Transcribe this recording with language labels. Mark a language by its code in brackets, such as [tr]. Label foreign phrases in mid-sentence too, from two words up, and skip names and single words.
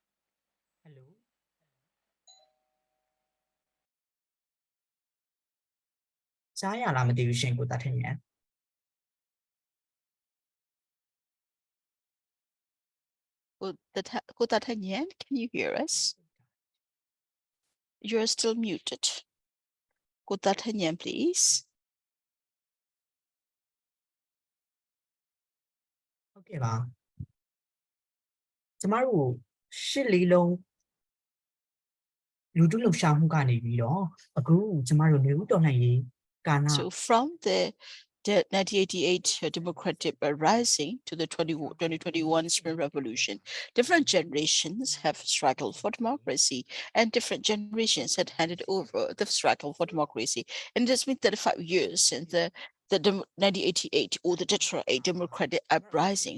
[en] D'Artagnan, can you hear us? You're still muted. D'Artagnan, please. [my] ဟုတ်ကဲ့ပါကျမတို့ရှစ်လေးလုံးလူထုလှုပ်ရှားမှုကနေပြီးတော့အခုကျမတို့နေဦးတော်လှန်ရေးကာလ [en] So from the 1988 democratic rising to the 2021 Spring Revolution, different generations have struggled for democracy, and different generations had handed over the struggle for democracy. And it's been 35 years since the 1988 or the Detroit democratic uprising.